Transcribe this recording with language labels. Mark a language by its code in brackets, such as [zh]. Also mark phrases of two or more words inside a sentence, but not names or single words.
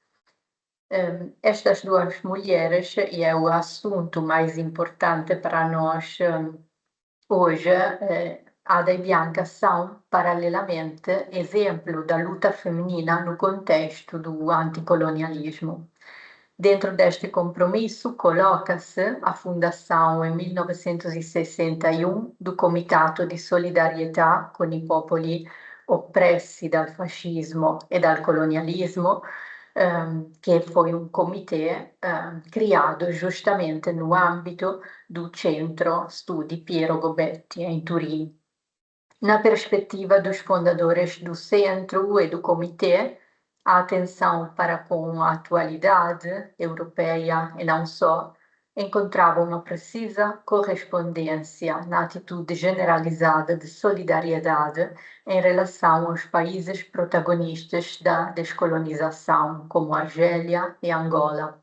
[pt] Estas duas mulheres, e é o assunto mais importante para nós hoje, Ada e Bianca são, paralelamente, exemplo da luta feminina no contexto do anticolonialismo. Dentro deste compromisso, coloca-se a fundação em 1961 do Comitato di Solidarietà con i popoli oppressi dal fascismo e dal colonialismo, che foi um comitê criado justamente no âmbito do Centro Studi Piero Gobetti, em Turim. Na perspectiva dos fundadores do centro e do comitê, a atenção para com a atualidade europeia e não só, encontrava uma precisa correspondência na atitude generalizada de solidariedade em relação aos países protagonistas da descolonização, como Argélia e Angola.